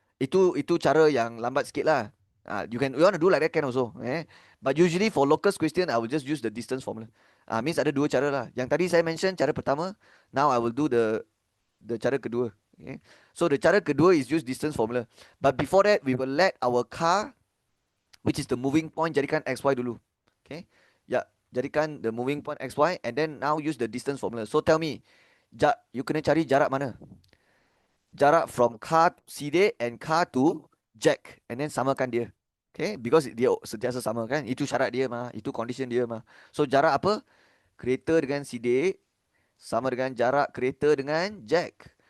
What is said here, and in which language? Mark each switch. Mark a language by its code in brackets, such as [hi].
[ms] Itu cara yang lambat sikit lah. [en] You want to do like that can also. But usually for locus question, I will just use the distance formula. [ms] Means ada dua cara lah. Yang tadi saya mention cara pertama. [en] Now I will do the [ms] cara kedua. Okay. [en] So the [ms] cara kedua [en] is use distance formula. But before that, we will let our car, which is the moving point, [ms] jadikan XY dulu. [en] Okay. Yeah, [ms] jadikan [en] the moving point XY and then now use the distance formula. So tell me, you [ms] kena cari jarak mana? Jarak [en] from car to Seeded and car to Jack. And then [ms] samakan dia. Okay. Because dia sentiasa sama kan. Itu syarat dia mah. Itu condition dia mah. So jarak apa? Kereta dengan Seeded sama dengan jarak kereta dengan Jack.